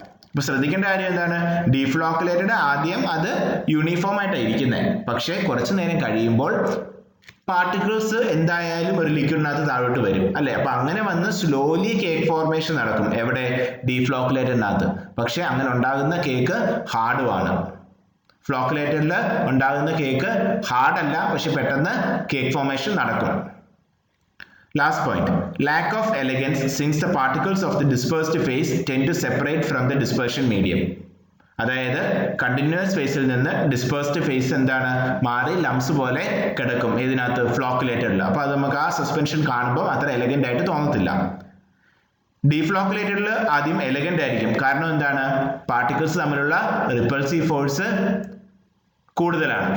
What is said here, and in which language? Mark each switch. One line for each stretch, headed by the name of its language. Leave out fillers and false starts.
Malayalam: അപ്പൊ ശ്രദ്ധിക്കേണ്ട കാര്യം എന്താണ്? ഡീഫ്ലോക്കുലേറ്റഡ് ആദ്യം അത് യൂണിഫോം ആയിട്ടാണ് ഇരിക്കുന്നത്, പക്ഷെ കുറച്ചു നേരം കഴിയുമ്പോൾ പാർട്ടിക്കിൾസ് എന്തായാലും ഒരു ലിക്വിഡിനകത്ത് താഴോട്ട് വരും, അല്ലെ? അപ്പൊ അങ്ങനെ വന്ന് സ്ലോലി കേക്ക് ഫോർമേഷൻ നടക്കും. എവിടെ? ഡീഫ്ലോക്കുലേറ്റഡിനകത്ത്. പക്ഷെ അങ്ങനെ ഉണ്ടാകുന്ന കേക്ക് ഹാർഡുമാണ്. ഫ്ലോക്കുലേറ്റഡിൽ ഉണ്ടാകുന്ന കേക്ക് ഹാർഡ് അല്ല, പക്ഷെ പെട്ടെന്ന് കേക്ക് ഫോർമേഷൻ നടക്കും.
English: Last point, lack of elegance since the particles of the dispersed phase tend to separate from the dispersion medium.
Malayalam: അതായത് കണ്ടിന്യൂസ് ഫേസിൽ നിന്ന് ഡിസ്പേഴ്സ്ഡ് ഫേസ് എന്താണ് മാറി ലംസ് പോലെ കിടക്കും ഇതിനകത്ത് ഫ്ലോക്കുലേറ്റഡിൽ. അപ്പോൾ അത് നമുക്ക് ആ സസ്പെൻഷൻ കാണുമ്പോൾ അത്ര എലഗന്റ് ആയിട്ട് തോന്നത്തില്ല. ഡീഫ്ലോക്കുലേറ്റഡിൽ ആദ്യം എലഗന്റ് ആയിരിക്കും. കാരണം എന്താണ്? പാർട്ടിക്കിൾസ് തമ്മിലുള്ള റിപ്പൾസീവ് ഫോഴ്സ് കൂടുതലാണ്.